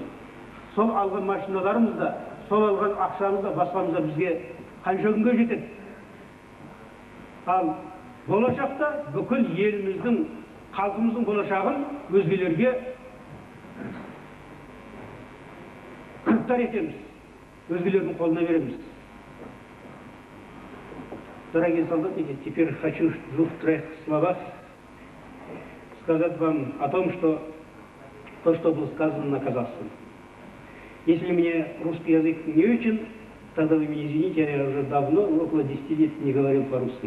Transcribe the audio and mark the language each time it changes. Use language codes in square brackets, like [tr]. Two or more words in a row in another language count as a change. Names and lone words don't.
[kk] Сол алған машиналарымыз да, сол алған ақшамыз да, басқамыз да бізге қанша күнге жетеді. Ал болашақта бүкіл еліміздің, халқымыздың болашағын өзгелерге кіріптар етеміз, өзгелердің қолына береміз. [ru] Дорогие солдатики, теперь хочу в 2-3 словах сказать вам о том, что то, что было сказано на казахском. Если мне русский язык не очень, тогда вы меня извините, я уже давно, около 10 лет не говорил по-русски.